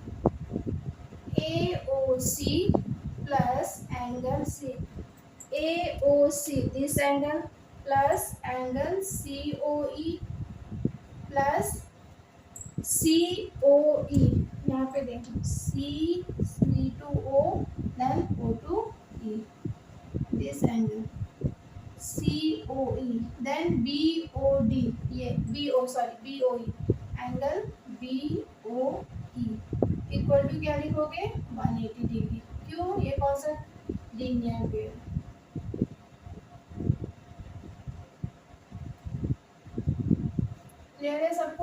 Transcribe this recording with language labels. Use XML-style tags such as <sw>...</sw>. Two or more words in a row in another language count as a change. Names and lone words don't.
<en>AOC plus angle C, AOC this angle plus angle COE plus COE,</en> <hi>यहाँ पे देखो</hi> <en>C to O then O to E, this angle COE then BOD, ये BOE angle BOE equal to</en> <hi>क्या लिखोगे</hi> <en>180 डिग्री।</en> <hi>क्यों, ये कौन सा</hi> <en>linear pair.</en> <hi>क्लियर है सबको।</hi>